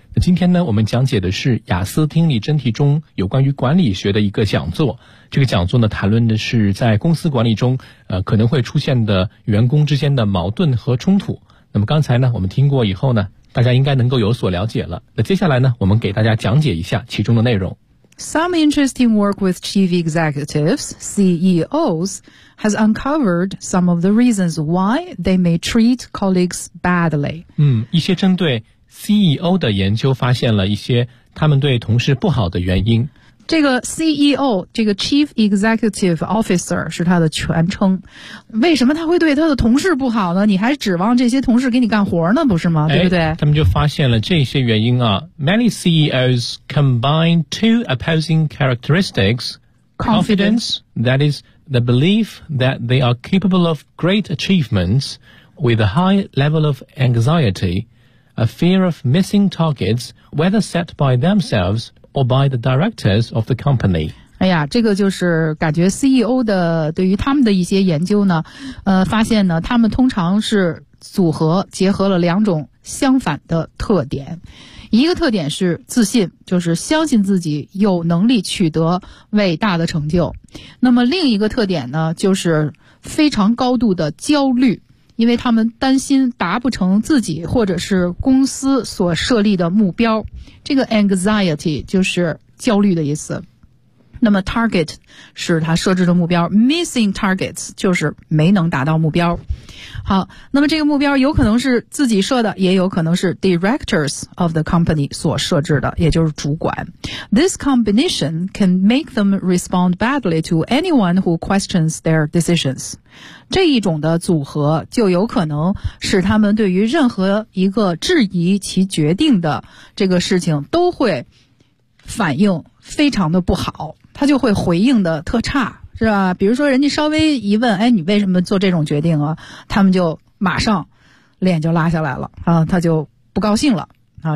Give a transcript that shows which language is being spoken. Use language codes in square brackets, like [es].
[zh] 今天呢，我们讲解的是雅思听力真题中有关于管理学的一个讲座。这个讲座呢，谈论的是在公司管理中，可能会出现的员工之间的矛盾和冲突。那么刚才呢，我们听过以后呢，大家应该能够有所了解了。那接下来呢，我们给大家讲解一下其中的内容。 [en] Some interesting work with chief executives, CEOs, has uncovered some of the reasons why they may treat colleagues badly. [zh] 一些针对CEO 的研究发现了一些他们对同事不好的原因。这个 CEO， 这个 Chief Executive Officer 是他的全称。为什么他会对他的同事不好呢？你还指望这些同事给你干活呢，不是吗？对不对？他们就发现了这些原因啊。 [en] Many CEOs combine two opposing characteristics. Confidence, that is the belief that they are capable of great achievements with a high level of anxietyA fear of missing targets, whether set by themselves or by the directors of the company. [zh] 哎呀，这个就是感觉 CEO 的对于他们的一些研究呢，发现呢，他们通常是组合结合了两种相反的特点。一个特点是自信，就是相信自己有能力取得伟大的成就。那么另一个特点呢，就是非常高度的焦虑。因为他们担心达不成自己或者是公司所设立的目标，这个 anxiety 就是焦虑的意思。那么 target 是他设置的目标， [en] missing targets [zh] 就是没能达到目标。好，那么这个目标有可能是自己设的，也有可能是 [en] directors of the company [zh] 所设置的，也就是主管。 [en] This combination can make them respond badly to anyone who questions their decisions. [zh] 这一种的组合就有可能使他们对于任何一个质疑其决定的这个事情都会反应非常的不好，他就会回应的特差，是吧？比如说人家稍微一问，哎，你为什么做这种决定啊，他们就马上脸就拉下来了啊，他就不高兴了啊。